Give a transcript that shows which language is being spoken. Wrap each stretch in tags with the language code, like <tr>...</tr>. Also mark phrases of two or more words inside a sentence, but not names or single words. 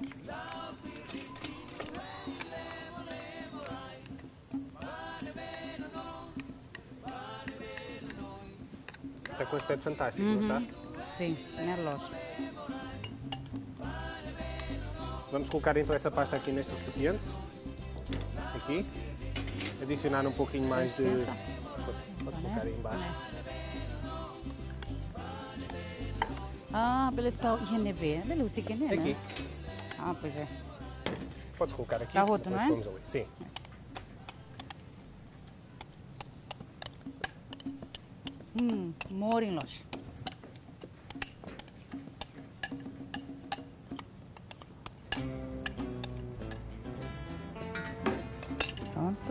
<pt>Está com um aspecto fantástico, não está? Sim, na loja. Vamos colocar então essa pasta aqui neste recipiente. Aqui. Adicionar um pouquinho mais de... Licença. Pode colocar aí embaixo.</pt> <tet>Ah, bele tal INB. Bele usi que né?</tet> <pt>Aqui. Ah, pois é. Podes colocar aqui. Está roto, depois não é? pomos ali. Sim. Moro em loja. Pronto.</pt>